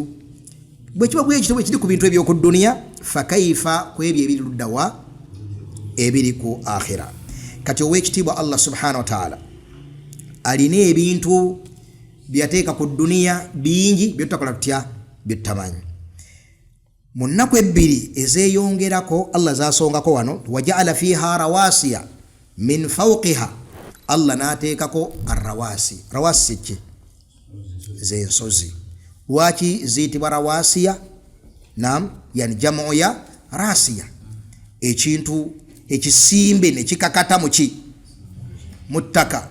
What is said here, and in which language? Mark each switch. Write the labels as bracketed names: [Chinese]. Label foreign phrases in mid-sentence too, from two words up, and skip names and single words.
[Ganda] Bwe kiba bwe ekitabo ekiri ku bintu eby'oku dduniya, fakaifa ku ebyo ebiri luddawa ebiri ku akhira. Kati ow'ekitiibwa [Arabic] الله سبحانه وتعالى [Ganda] alina ebintu byateeka ku dduniya bingi byotutakola tutya, byotutamanyi. Mu nnaku ebbiri ezeeyongerako Allah zaasongako wano, [Arabic] وجعل فيها رواسي من فوقها, [Ganda] Allah n'ateekako arrawasi. Rawasi ki? Z'ensozi. Lwaki ziyitibwa rawasiya? Naam, yani jamu ya rasiya, ekintu ekisimbe ne kikakata mu ttaka.